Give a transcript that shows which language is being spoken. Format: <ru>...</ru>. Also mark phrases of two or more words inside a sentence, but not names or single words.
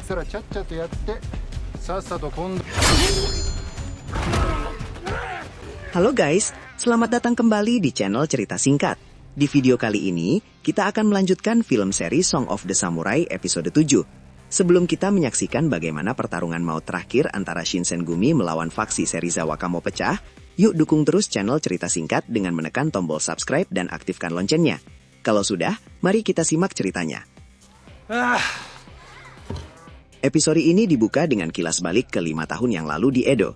<ja>ちゃっちゃとやってさっさと今度。</ja> <id>Halo guys, selamat datang kembali di channel Cerita Singkat. Di video kali ini, kita akan melanjutkan film seri Song of the Samurai episode 7. Sebelum kita menyaksikan bagaimana pertarungan maut terakhir antara Shinsengumi melawan faksi Serizawa Kamo pecah, yuk dukung terus channel Cerita Singkat dengan menekan tombol subscribe dan aktifkan loncengnya. Kalau sudah, mari kita simak ceritanya. Episode ini dibuka dengan kilas balik ke 5 tahun yang lalu di Edo.</id>